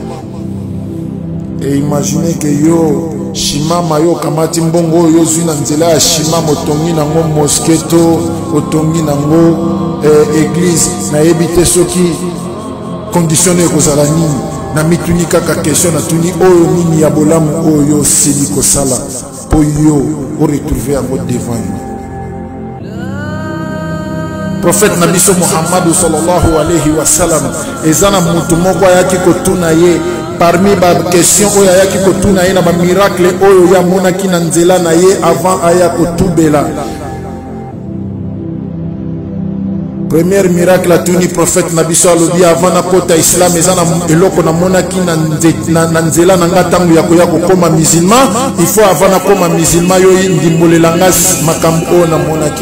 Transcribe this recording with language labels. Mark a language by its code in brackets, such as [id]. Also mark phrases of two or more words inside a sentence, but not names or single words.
[fr] Et imaginez que [ln] yo shimama yo kamati mbongo yo zuna nzela ya shimama otongi nango mosketo otongi nango église na ebite soki conditionné kozala nini na mituni kaka question na tuni oyo nini ya bolamu oyo yo seli kosala po yo o retrouver yango devant yo. Prophète Nabiso Muhammad [ar] صلى الله عليه وسلم [ln] ezana mutu moko ayaki kotuna ye parmi ba question oyo ayaki kotuna ye na ba miracle oyo ya monaki na nzela na ye avant aya kotubela. [fr] Premier miracle [ln] atuni prophète Nabiso alobi avant na kota islam ezana eloko na monaki na nzela na ngatangu ya koya kokoma musulman [fr] il faut [ln] avant na koma musulman yo ndimbolela ngasi makambo oyo na monaki.